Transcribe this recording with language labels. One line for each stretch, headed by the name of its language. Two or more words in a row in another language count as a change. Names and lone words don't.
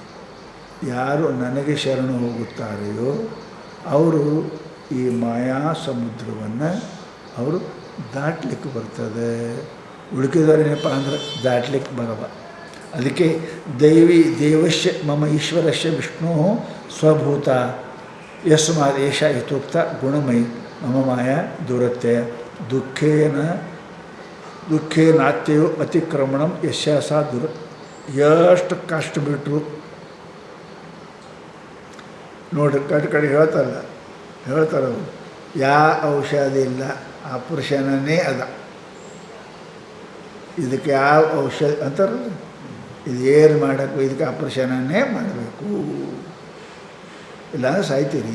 Kannada: ಯಾರು ನನಗೆ ಶರಣು ಹೋಗುತ್ತಾರೆಯೋ ಅವರು ಈ ಮಾಯಾ ಸಮುದ್ರವನ್ನು ಅವರು ದಾಟಲಿಕ್ಕೆ ಬರ್ತದೆ. ಉಳುಕಿದವರೇನಪ್ಪ ಅಂದ್ರೆ ದಾಟಲಿಕ್ಕೆ ಬರಲ್ಲ.
Sanskrit: ಅದಕ್ಕೆ ದೇವಶ್ಯ ಮಮ ಈಶ್ವರಸ್ಯ ವಿಷ್ಣು ಸ್ವಭೂತ ಯಸ್ಮಾತ್ ಏಷ ಇತ್ಯುಕ್ತ ಗುಣಮಯಿ ಮಮ ಮಾಯಾ ದುರತ್ಯಯ ದುಃಖೇನಾತ್ಯಯೋ ಅತಿಕ್ರಮಣಂ ಯಸ್ಯ ಸಾ
Kannada: ಎಷ್ಟು ಕಷ್ಟ ಬಿಟ್ಟರು ನೋಡ್ರಿ ಕಡೆ ಹೇಳ್ತಾರೆ ಯಾವ ಔಷಧ ಇಲ್ಲ ಆಪರೇಷನೇ ಅದ, ಇದಕ್ಕೆ ಯಾವ ಔಷಧ ಅಂತಾರಲ್ಲ, ಇದು ಏನು ಮಾಡೋಕ್ಕೂ ಇದಕ್ಕೆ ಆಪರೇಷನ್ನೇ ಮಾಡಬೇಕು, ಇಲ್ಲಾಂದ್ರೆ ಸಾಯ್ತೀರಿ.